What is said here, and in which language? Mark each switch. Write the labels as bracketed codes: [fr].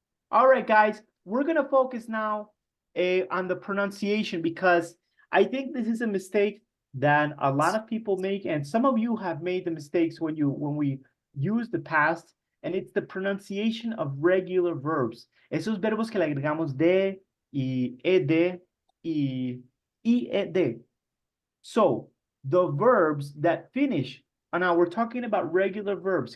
[en] All right, guys, we're gonna focus now on the pronunciation because I think this is a mistake that a lot of people make, and some of you have made the mistakes when we use the past, and it's the pronunciation of regular verbs. [es] Esos verbos que le agregamos de y ed y ied. [en] So the verbs that finish, and now we're talking about regular verbs.